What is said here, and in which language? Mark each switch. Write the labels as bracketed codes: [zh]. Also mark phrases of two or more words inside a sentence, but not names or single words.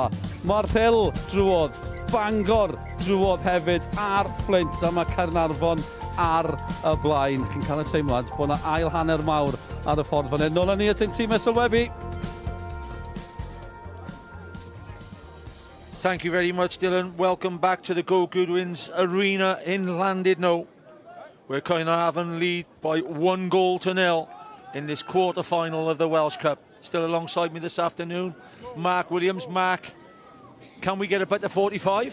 [cy] Mae'r Rhyl drwodd, Bangor drwodd hefyd ar Flint, a mae Caernarfon ar y blaen. Chi'n cael y teimlad bod yna ail hanner mawr ar y ffordd fan hyn. Nôl â ni at ein tîm sylwebu. [en] Thank you very much, Dylan. Welcome back to the Go Goodwins Arena in Llandudno, where Caernarfon lead by 1-0 in this quarter-final of the Welsh Cup. Still alongside me this afternoon, Mark Williams. Mark, can we get about to 45?